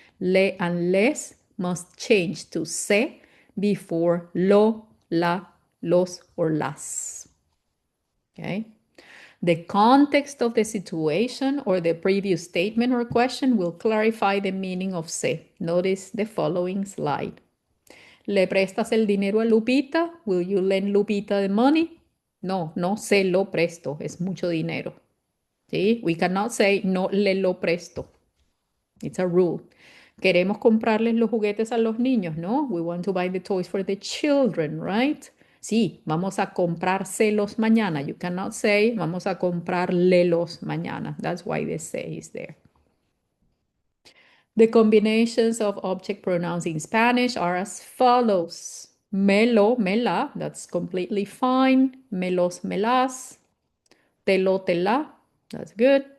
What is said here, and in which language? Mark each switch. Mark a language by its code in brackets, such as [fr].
[en] Le and les must change to se before lo, la, los, or las. Okay? The context of the situation or the previous statement or question will clarify the meaning of se. Notice the following slide. [es] ¿Le prestas el dinero a Lupita? [en] Will you lend Lupita the money? [es] No, no se lo presto. Es mucho dinero. ¿Sí? [en] We cannot say [es] no le lo presto. [en] It's a rule. [es] ¿Queremos comprarles los juguetes a los niños? [en] No, we want to buy the toys for the children, right? [es] Sí, vamos a comprárselos mañana. [en] You cannot say [es] vamos a comprarlelos mañana. [en] That's why the say is there. The combinations of object pronouns in Spanish are as follows. [es] Me lo, me la, [en] that's completely fine. [es] Me los, me las. Te lo, te la, [en] that's good.